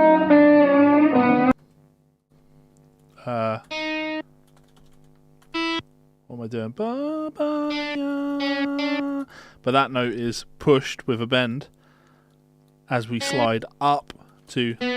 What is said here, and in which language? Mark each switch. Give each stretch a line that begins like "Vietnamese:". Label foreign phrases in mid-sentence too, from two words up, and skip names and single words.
English: What am I doing? Ba, ba, ya. But that note is pushed with a bend as we slide up to.